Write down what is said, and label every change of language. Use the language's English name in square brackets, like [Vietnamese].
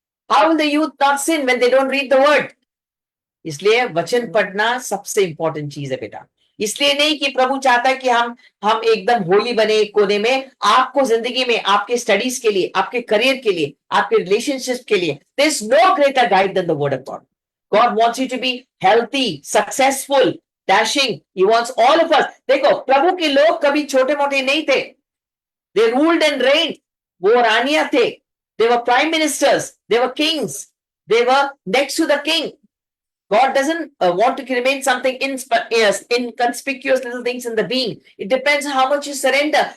[English] How will the youth not sin when they don't read the word. [Hindi] इसलिए वचन पढ़ना सबसे इंपॉर्टेंट चीज है बेटा. इसलिए नहीं कि प्रभु चाहता है कि हम एकदम होली बने एक कोने में. आपको जिंदगी में, आपके स्टडीज के लिए, आपके करियर के लिए, आपके रिलेशनशिप के लिए, [English] There is no greater guide than the word of God. God wants you to be healthy, successful, dashing. He wants all of us. [Hindi] देखो प्रभु के लोग कभी छोटे मोटे नहीं थे. [English] They ruled and reigned. [Hindi] वो रानियां थे. [English] They were prime ministers. They were kings. They were next to the king. God doesn't want to remain something inconspicuous little things in the being. It depends on how much you surrender.